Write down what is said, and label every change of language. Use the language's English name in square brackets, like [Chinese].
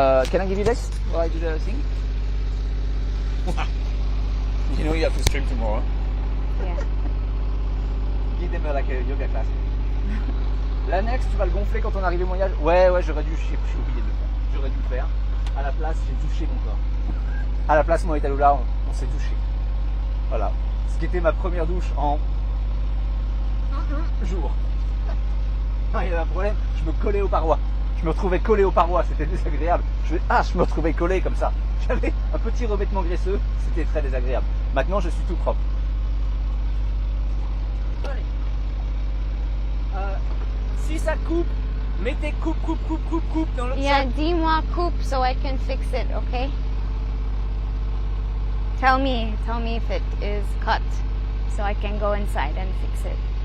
[English] Can I give you this while I do the thing? You know you have to stream tomorrow. Yeah. Give them like a yoga class. [French] L'annexe, tu vas le gonfler quand on arrive au voyage. Ouais, j'aurais dû, j'ai oublié de le faire. J'aurais dû le faire. À la place, j'ai touché mon corps. À la place, moi et Talula, on s'est touché. Voilà. Ce qui était ma première douche en jour. Il y avait un problème, je me collais aux parois. Je me retrouvais collé aux parois, c'était désagréable. Je me retrouvais collé comme ça. J'avais un petit revêtement graisseux, c'était très désagréable. Maintenant, je suis tout propre. Allez. Si ça coupe, mettez coupe dans l'autre [English] Yeah, [French] sac. dis-moi coupe [English] so I can fix it, okay? Tell me if it is cut so I can go inside and fix it.